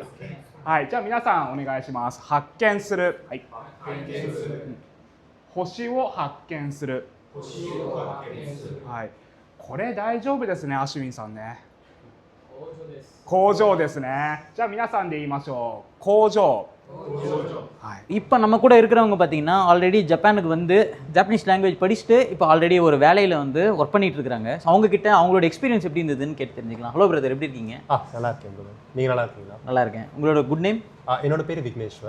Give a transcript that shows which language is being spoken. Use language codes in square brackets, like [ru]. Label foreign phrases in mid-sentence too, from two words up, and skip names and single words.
[ja] はい、じゃあ皆さんお願いします。発見する。はい。発見する。星を発見する。星を発見する。はい。これ大丈夫ですね、アシュウィンさんね。工場です。工場ですね。じゃあ皆さんで言いましょう。工場。 [ta] இப்போ நம்ம கூட இருக்கிறவங்க பார்த்தீங்கன்னா ஆல்ரெடி ஜப்பானுக்கு வந்து [en] Japanese language [ta] படிச்சுட்டு இப்போ ஆல்ரெடி ஒரு வேலையில் வந்து ஒர்க் பண்ணிட்டு இருக்காங்க. ஸோ அவங்க கிட்ட அவங்களோட எக்ஸ்பீரியன்ஸ் எப்படி இருந்ததுன்னு கேட்டு தெரிஞ்சுக்கலாம். [en] hello brother, [ta] எப்படி இருக்கீங்க? நல்லா இருக்கேன் பிரதர். நீங்கள் நல்லா இருக்கீங்களா? நல்லா இருக்கேன். உங்களோட [en] good name? [ta] என்னோட பேர் விக்னேஸ்வர்.